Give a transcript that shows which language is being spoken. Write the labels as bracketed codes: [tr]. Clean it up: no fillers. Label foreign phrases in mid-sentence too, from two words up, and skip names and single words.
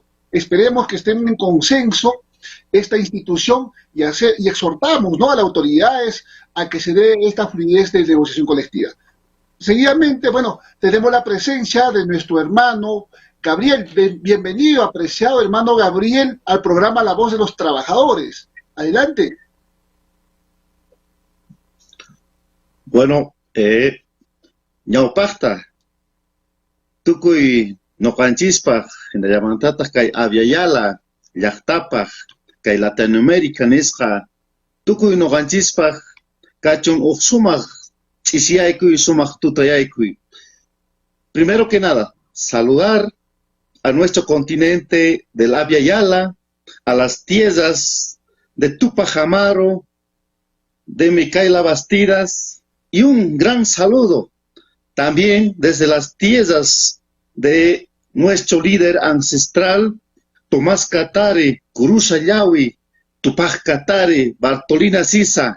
[es] Esperemos que estén en consenso esta institución y exhortamos, ¿no?, a las autoridades a que se dé esta fluidez de negociación colectiva. Seguidamente, bueno, tenemos la presencia de nuestro hermano Gabriel. Bienvenido, apreciado hermano Gabriel, al programa La Voz de los Trabajadores. Adelante. Bueno, [qu] ñawpaqta tukuy noqanchispaq hinallamantaq kay Aviala llaqtapaq kay Latinoamérica nisqa tukuy noqanchispaq kachun huk sumaq ch'isiyaykuy sumaq tutayaykuy. [es] Primero que nada, saludar a nuestro continente del Abya Yala, a las tierras de Tupac Amaru, de Micaela Bastidas, y un gran saludo también desde las tierras de nuestro líder ancestral, Tomás Katari, Kurusa Yawi, Tupac Katari, Bartolina Sisa.